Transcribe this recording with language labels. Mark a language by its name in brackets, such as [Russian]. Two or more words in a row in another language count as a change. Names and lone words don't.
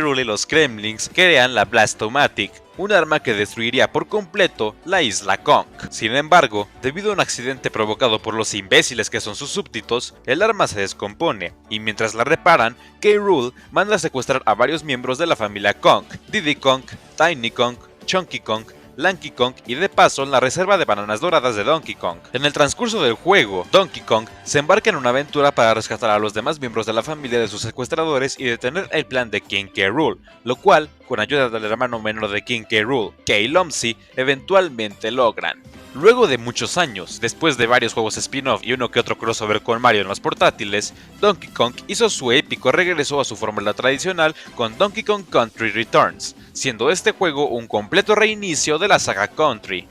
[Spanish] Rool y los Kremlings crean la Blastomatic, un arma que destruiría por completo la isla Kong. Sin embargo, debido a un accidente provocado por los imbéciles que son sus súbditos, el arma se descompone, y mientras la reparan, K. Rool manda a secuestrar a varios miembros de la familia Kong: Diddy Kong, Tiny Kong, Chunky Kong, Lanky Kong y de paso la reserva de bananas doradas de Donkey Kong. En el transcurso del juego, Donkey Kong se embarca en una aventura para rescatar a los demás miembros de la familia de sus secuestradores y detener el plan de King K. Rool, lo cual, con ayuda del hermano menor de King K. Rool, Kay Lumsy, eventualmente logran. Luego de muchos años, después de varios juegos spin-off y uno que otro crossover con Mario en los portátiles, Donkey Kong hizo su épico regreso a su fórmula tradicional con Donkey Kong Country Returns, siendo este juego un completo reinicio de la saga Country.